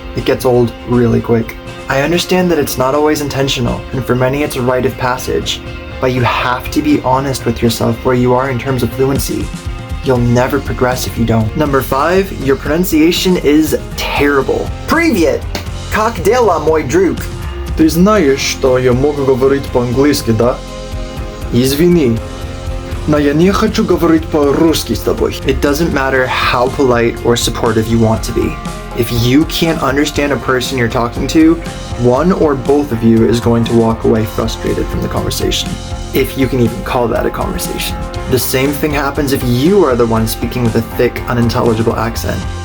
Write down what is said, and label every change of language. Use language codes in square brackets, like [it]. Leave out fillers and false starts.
[en] It gets old really quick. I understand that it's not always intentional, and for many it's a rite of passage, but you have to be honest with yourself where you are in terms of fluency. You'll never progress if you don't. Number 5, your pronunciation is terrible. [ru] Привет! Как дела, мой друг? Ты знаешь, что я могу говорить по-английски, да? Извини, но я не хочу говорить по-русски с тобой. [en] It doesn't matter how polite or supportive you want to be. If you can't understand a person you're talking to, one or both of you is going to walk away frustrated from the conversation. If you can even call that a conversation. The same thing happens if you are the one speaking with a thick, unintelligible accent.